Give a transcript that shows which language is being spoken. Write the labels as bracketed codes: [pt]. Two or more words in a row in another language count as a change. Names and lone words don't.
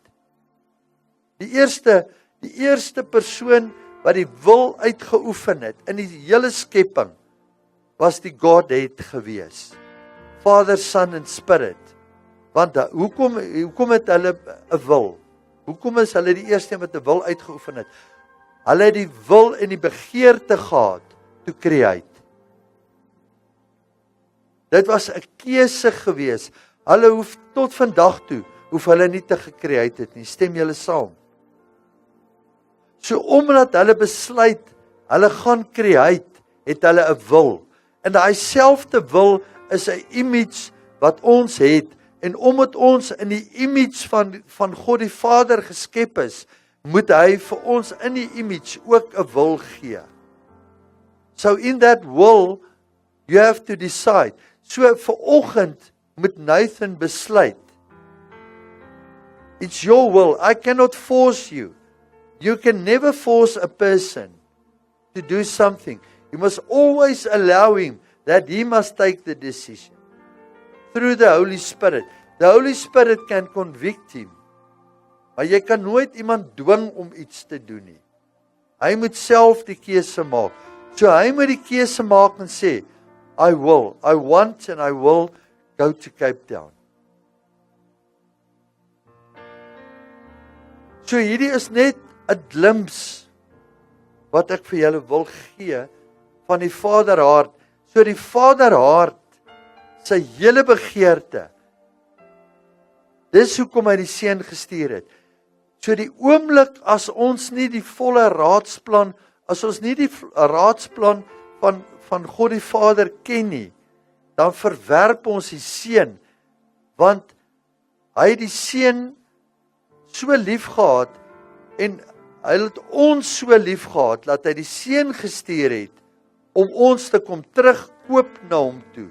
[af] Die eerste persoon wat die wil uitgeoefen het in die hele skepping, was die Godhead gewees. Vader, Son en Spirit. Want hoekom het hulle 'n wil? Hoekom is hulle die eerste wat 'n wil uitgeoefen het? Hulle het die wil en die begeerte gehad [en] to create. [af] Dit was 'n keuse gewees. Hulle hoef tot vandag toe, hoef hulle nie te gecreate het nie. Stem julle saam? So omdat hulle besluit, hulle gaan create, het hulle 'n wil. En daai selfde wil is 'n image wat ons het. En omdat ons in die image van God die Vader geskep is, moet hy vir ons in die image ook 'n wil gee. [en] So in that will, you have to decide. [af] So vanoggend moet Nathan besluit. [en] It's your will. I cannot force you. You can never force a person to do something. You must always allow him that he must take the decision. Through the Holy Spirit. The Holy Spirit can convict him. [af] Maar jy kan nooit iemand dwing om iets te doen nie. Hy moet self die keuse maak. So hy moet die keuse maak en sê, [en] I want and I will go to Cape Town. [af] So hierdie is net 'n glimpse wat ek vir julle wil gee van die Vaderhart. So die Vaderhart, sy hele begeerte, dis hoekom hy die Seun gestuur het. So die oomblik as ons nie die volle raadsplan, as ons nie die raadsplan van God die Vader ken nie, dan verwerp ons die Seun, want hy het die Seun so lief gehad, en hy het ons so lief gehad, dat hy die Seun gestuur het, om ons te kom terugkoop na hom toe.